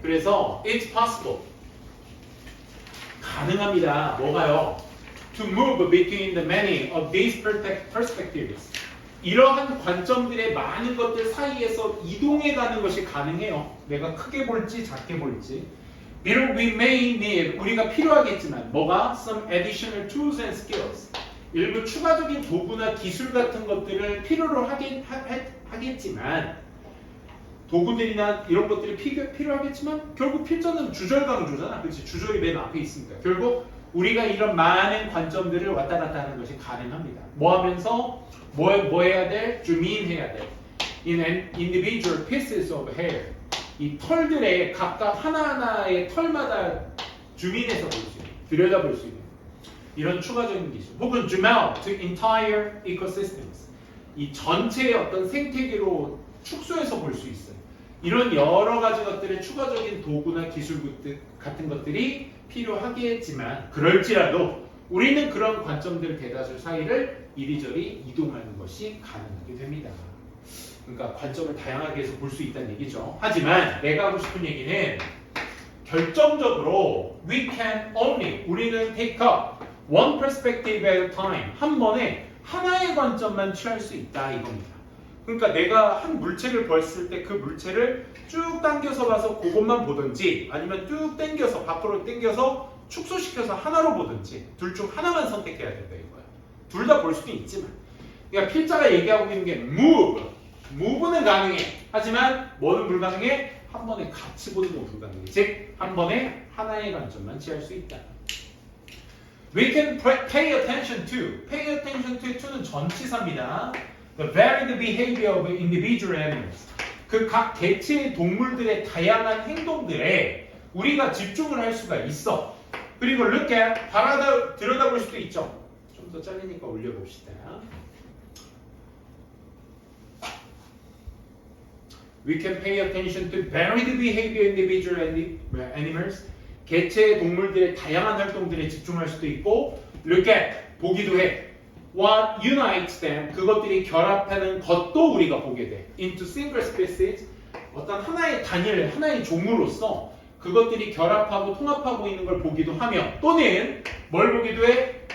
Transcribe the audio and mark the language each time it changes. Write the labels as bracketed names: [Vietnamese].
[Korean] 그래서 [English] it's possible [Korean] 가능합니다. 뭐가요? [English] To move between the many of these perspectives. [Korean] 이러한 관점들의 많은 것들 사이에서 이동해 가는 것이 가능해요. 내가 크게 볼지 작게 볼지. 비록 [English] we may need, [Korean] 우리가 필요하겠지만 뭐가? [English] Some additional tools and skills. [Korean] 일부 추가적인 도구나 기술 같은 것들을 필요로 하겠지만 도구들이나 이런 것들이 필요하겠지만 결국 필전은 주절 강조잖아. 그렇지? 주절이 맨 앞에 있으니까. 결국 우리가 이런 많은 관점들을 왔다 갔다 하는 것이 가능합니다. 뭐 하면서? 뭐 해야 돼? 주민 해야 돼. [English] In individual pieces of hair. [Korean] 이 털들의 각각 하나하나의 털마다 주민해서 볼 수 있는, 들여다볼 수 있는 이런 추가적인 기술. 혹은 [English] zoom out to entire ecosystems. [Korean] 이 전체의 어떤 생태계로 축소해서 볼 수 있어요. 이런 여러 가지 것들의 추가적인 도구나 기술 같은 것들이 필요하겠지만 그럴지라도 우리는 그런 관점들 대다수 사이를 이리저리 이동하는 것이 가능하게 됩니다. 그러니까 관점을 다양하게 해서 볼 수 있다는 얘기죠. 하지만 내가 하고 싶은 얘기는 결정적으로 [English] we can only, [Korean] 우리는 [English] take up one perspective at a time, [Korean] 한 번에 하나의 관점만 취할 수 있다 이겁니다. 그러니까 내가 한 물체를 봤을 때 그 물체를 쭉 당겨서 봐서 그것만 보든지 아니면 쭉 당겨서 밖으로 당겨서 축소시켜서 하나로 보든지 둘 중 하나만 선택해야 된다 이거야. 둘 다 볼 수도 있지만 그러니까 필자가 얘기하고 있는 게 move는 가능해. 하지만 뭐는 불가능해? 한 번에 같이 보는 건 불가능해. 즉 한 번에 하나의 관점만 취할 수 있다. [English] We can pay attention to는 [Korean] 전치사입니다. [English] The varied behavior of individual animals. [Korean] 그 각 개체의 동물들의 다양한 행동들에 우리가 집중을 할 수가 있어. 그리고 [English] look at, [Korean] 들여다볼 수도 있죠. 좀 더 잘리니까 올려봅시다. [English] We can pay attention to varied behavior of individual animals. [Korean] 개체의 동물들의 다양한 활동들에 집중할 수도 있고 [English] look at, [Korean] 보기도 해. [English] What unites them, [Korean] 그것들이 결합하는 것도 우리가 보게 돼. [English] Into single species, [Korean] 어떤 하나의 단일, 하나의 종으로서 그것들이 결합하고 통합하고 있는 걸 보기도 하며 또는 뭘 보기도 해?